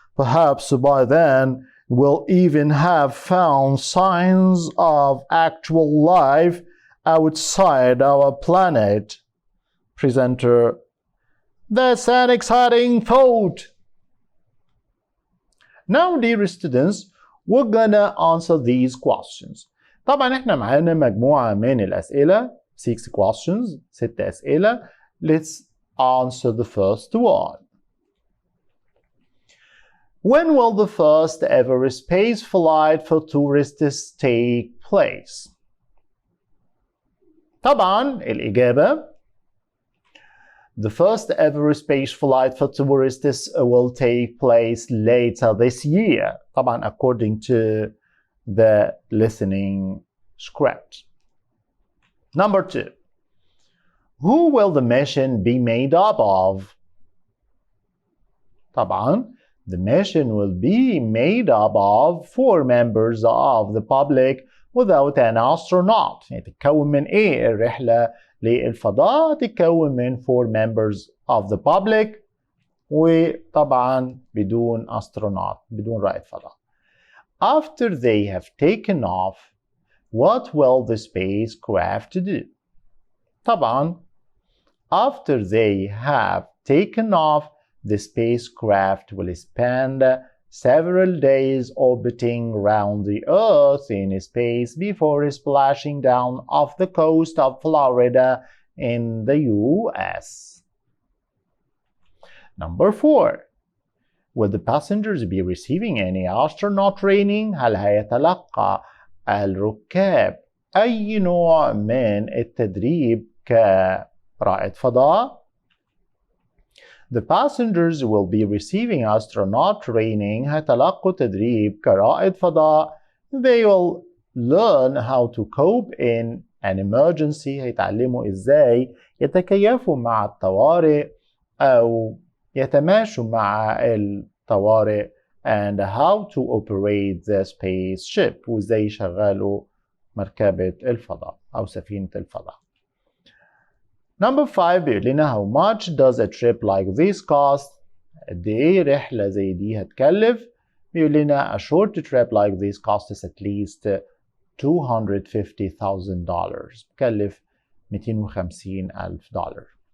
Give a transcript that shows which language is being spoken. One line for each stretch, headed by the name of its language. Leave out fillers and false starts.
English: Perhaps by then we'll even have found signs of actual life outside our planet. Presenter. That's an exciting thought. Now, dear students, we're gonna answer these questions.
Arabic: طبعا احنا معانا مجموعة من الأسئلة
English: 6 questions
Arabic: 6 أسئلة.
English: Let's answer the first one. When will the first ever space flight for tourists take place?
Arabic: طبعا الإجابة
English: the first ever space flight for tourists will take place later this year.
Arabic: طبعا
English: according to the listening script. Number 2. Who will the mission be made up of?
Arabic: طبعا
English: the mission will be made up of 4 members of the public without an astronaut.
Arabic: يعني تتكون من ايه الرحلة للفضاء؟ تتكون من
English: 4 members of the public
Arabic: وطبعا بدون astronaut، بدون رائد فضاء.
English: After they have taken off, what will the spacecraft do?
Arabic: طبعا
English: after they have taken off, the spacecraft will spend several days orbiting around the Earth in space before splashing down off the coast of Florida in the US. Number 4. Will the passengers be receiving any astronaut training?
Arabic: هل هيتلقى الركاب أي نوع من التدريب كرائد فضاء؟
English: The passengers will be receiving astronaut training.
Arabic: هيتلقوا تدريب كرائد فضاء.
English: They will learn how to cope in an emergency.
Arabic: هيتعلموا إزاي يتكيفوا مع الطوارئ أو يتماشوا مع الطوارئ
English: and how to operate the spaceship
Arabic: وإزاي يشغلوا مركبة الفضاء أو سفينة الفضاء.
English: Number 5
Arabic: بيقول لنا
English: how much does a trip like this cost؟
Arabic: قد إيه رحلة زي دي هتكلف؟
English: بيقول لنا a short trip like this costs at least $250,000.
Arabic: بكلف $250,000.